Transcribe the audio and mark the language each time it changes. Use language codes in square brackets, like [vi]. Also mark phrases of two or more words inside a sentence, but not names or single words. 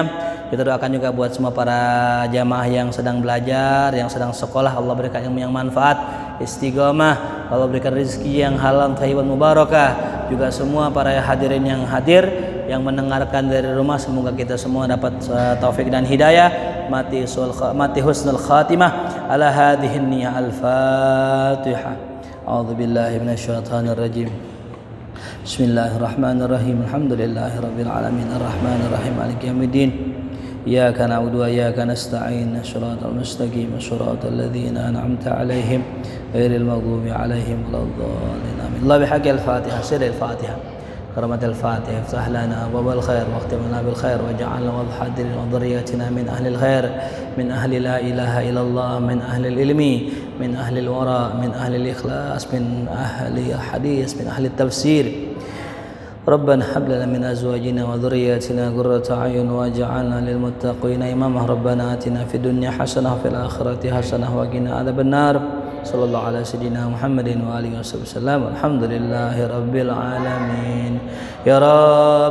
[id] Kita doakan juga buat semua para jamaah yang sedang belajar, yang sedang sekolah, Allah berikan ilmu yang manfaat, istiqomah, Allah berikan rezeki yang halal, [ar] طيبا مباركا. [id] Juga semua para hadirin yang hadir, yang mendengarkan dari rumah, semoga kita semua dapat taufik dan hidayah, mati [ar] حسن الخاتمة على هذه النية. Al-Fatihah. أعوذ بالله من الشيطان الرجيم. بسم الله الرحمن الرحيم. الحمد لله رب العالمين الرحمن الرحيم مالك يوم الدين. إياك نعبد وإياك نستعين. الصراط المستقيم صراط الذين أنعمت عليهم غير المغضوب عليهم ولا الضالين. Amin. اللهم بحق الفاتحة، سر الفاتحة. كرامة الفاتحة. افتح لنا أبواب الخير واختم لنا بالخير واجعلنا والحاضرين وذرياتنا من أهل الخير، من أهل لا إله إلا الله، من أهل العلم، من أهل الورع، من أهل الإخلاص، من أهل الحديث، من أهل التفسير. ربنا هب لنا من ازواجنا وذرياتنا قرة اعين واجعلنا للمتقين اماما. ربنا آتنا في الدنيا حسنة وفي الآخرة حسنة وقنا عذاب النار. صلى الله على سيدنا محمد وآله وصحبه وسلم. الحمد لله رب العالمين. يا رب